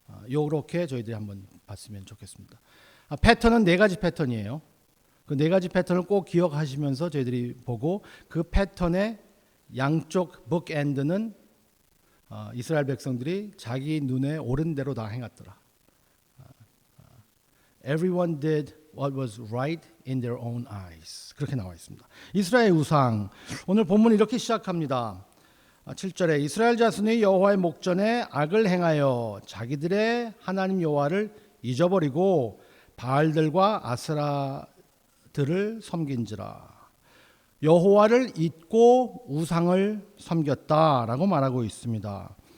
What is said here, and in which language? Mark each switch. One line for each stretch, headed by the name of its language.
Korean: 요렇게 저희들이 한번 봤으면 좋겠습니다. 패턴은 4가지 패턴이에요. 그 4가지 패턴을 꼭 기억하시면서 저희들이 보고, 그 패턴의 양쪽 북엔드는 이스라엘 백성들이 자기 눈에 옳은 대로 다 행했더라.
English: everyone did what was right in their own eyes.
Korean: 그렇게 나와 있습니다. 이스라엘 우상. 오늘 본문 이렇게 시작합니다. 7절에 이스라엘 자손이 여호와의 목전에 악을 행하여 자기들의 하나님 여호와를 잊어버리고 바알들과 아세라들을 섬긴지라. 여호와를 잊고 우상을 섬겼다라고 말하고 있습니다.